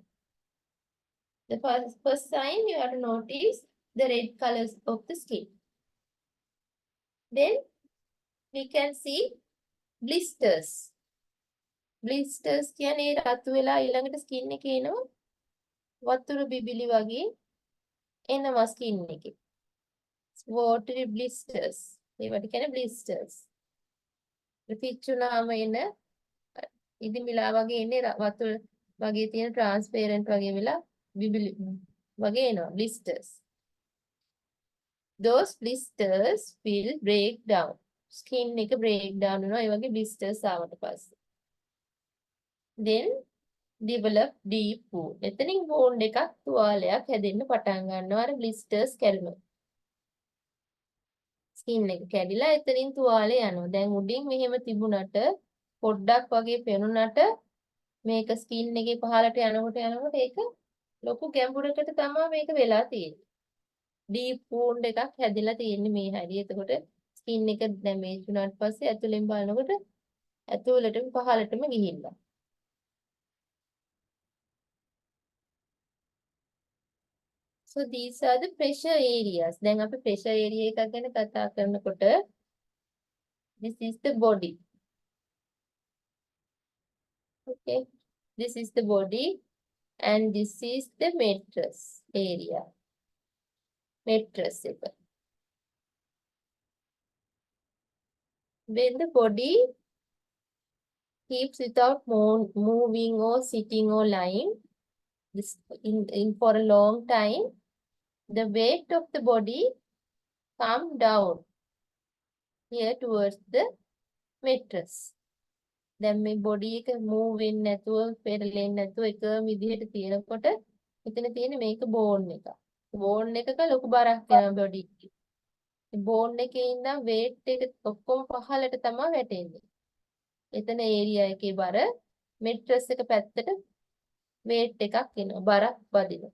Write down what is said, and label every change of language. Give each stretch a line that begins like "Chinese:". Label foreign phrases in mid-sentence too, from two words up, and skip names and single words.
English: The first sign you have to notice the red colors of the skin. Then we can see blisters.
Sinhala: Blisters කියන්නේ රතු වෙලා ඊළඟට skin එකේ එනවා වතුර බිබිලි වගේ එනවා skin එකේ.
English: Watery blisters.
Sinhala: ඒවට කියන්නේ blisters. පිච්චුනාම එන ඉදිමිලා වගේ එන්නේ වතුර වගේ තියෙන transparent වගේ වෙලා බිබිලි වගේ එනවා blisters.
English: Those blisters will break down.
Sinhala: Skin එක
English: break down
Sinhala: වෙනවා ඒ වගේ blisters ආවට පස්සේ.
English: Then develop deep wound.
Sinhala: එතනින් wound එකක් තුවාලයක් හැදෙන්න පටන් ගන්නවා අර blisters කැඩුණොත්. skin එක කැඩිලා එතනින් තුවාලේ යනවා. දැන් උඩින් මෙහෙම තිබුණට පොඩ්ඩක් වගේ පෙනුනට මේක skin එකේ පහළට යනකොට ඒක ලොකු ගැඹුරකට තමයි මේක වෙලා තියෙන්නේ.
English: deep wound
Sinhala: එකක් හැදිලා තියෙන්නේ මේ හැටි. එතකොට skin එක damage වුණාට පස්සේ ඇතුලෙන් බලනකොට ඇතුළටම පහළටම ගිහිල්ලා.
English: So these are the pressure areas.
Sinhala: දැන් අපි
English: pressure area
Sinhala: එකක් ගැන කතා කරනකොට
English: this is the body. Okay. This is the body and this is the mattress area.
Sinhala: Mattress එක.
English: When the body keeps without moving or sitting or lying this in for a long time, the weight of the body come down here towards the mattress.
Sinhala: දැන් මේ body එක move වෙන්නේ නැතුව පෙරලෙන්නේ නැතුව එක විදිහට තියෙනකොට මෙතන තියෙන මේක bone එක. bone එකක ලොකු බරක් වෙනවා body එකේ. bone එකේ ඉඳන් weight එක ඔක්කොම පහළට තමයි වැටෙන්නේ. එතන area එකේ බර mattress එක පැත්තට weight එකක් එනවා බරක් වදිනවා.